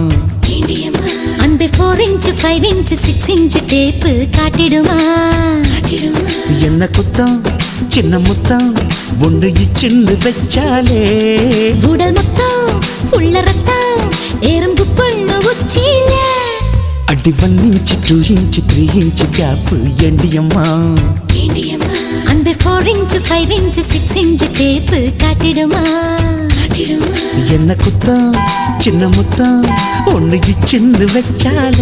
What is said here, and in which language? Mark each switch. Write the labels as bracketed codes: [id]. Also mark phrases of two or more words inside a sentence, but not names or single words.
[ta] அன்பே 4 இன்ச் 5 இன்ச் 6 [en] inch tape [ta] காட்டிடுமா என்ன குத்தம் சின்ன முத்தம் ஒன்று இச்சின்னு வச்சாலே உடல் மொத்தம் உள்ள ரத்தம் எறும்பு பொண்ணு உச்சியில அடி 1 ఇంచ్ 2 ఇంచ్ 3 [en] inch gap [ta] ఎండియమ్మా அன்பே 4 இன்ச் 5 இன்ச் 6 [en] inch tape [ta] காட்டிடுமா என்ன குத்தம் சின்ன முத்தம் ஒன்று இச்சின்னு வச்சாலே